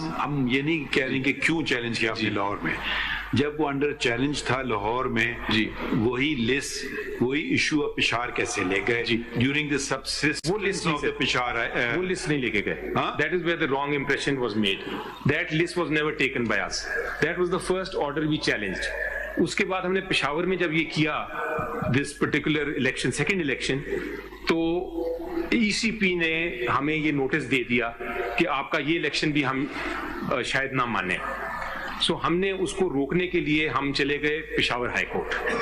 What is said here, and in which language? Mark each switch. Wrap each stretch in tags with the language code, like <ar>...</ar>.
<ur>ہم یہ نہیں کہہ رہے کہ کیوں چیلنج کیا آپ نے لاہور میں. جب وہ انڈر چیلنج تھا لاہور میں, جی وہی لسٹ وہی ایشو آف پشاور کیسے لے گئے</ur> <en>during the subsistence</en> <ur>وہ لسٹ آف پشاور, وہ لسٹ نہیں لے کے گئے.</ur> <en>That is where the wrong impression was made. That list was never taken by us. That was the first order we challenged.</en> <ur>اس کے بعد ہم نے پشاور میں جب یہ کیا</ur> <en>this particular election, second election,</en> <ur>تو ای سی پی نے ہمیں یہ نوٹس دے دیا کہ آپ کا یہ الیکشن بھی ہم شاید نہ مانیں. سو ہم نے اس کو روکنے کے لیے ہم چلے گئے پشاور ہائی کورٹ.</ur>